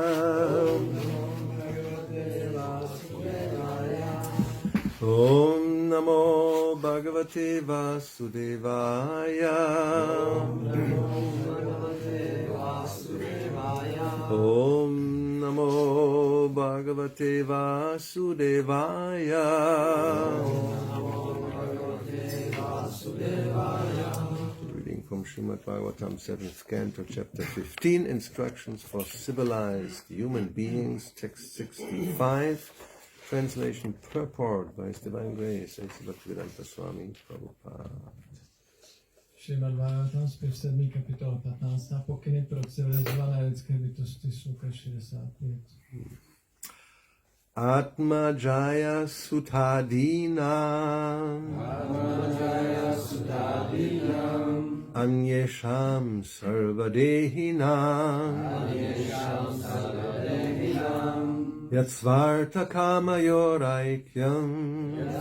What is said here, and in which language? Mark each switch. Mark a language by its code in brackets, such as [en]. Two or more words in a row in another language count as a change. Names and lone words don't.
[sa] ॐ नमो भगवते वासुदेवाय. ॐ नमो भगवते वासुदेवाय. [en] Reading from Srimad Bhagavatam, 7th Canto, Chapter 15, Instructions for Civilized Human Beings, Text 65, translation purport by His Divine Grace, A.C. Bhakti-yoga Swami Prabhupada. [cs] Srimad Bhagavatam, zpěv 7. kapitola 15. Pokyny pro civilizované lidské bytosti, sloka 65. [sa] आत्म जाया सुतादीनाम् अन्येषाम् सर्वदेहिनाम् यत्स्वार्त कामयोरैक्यम्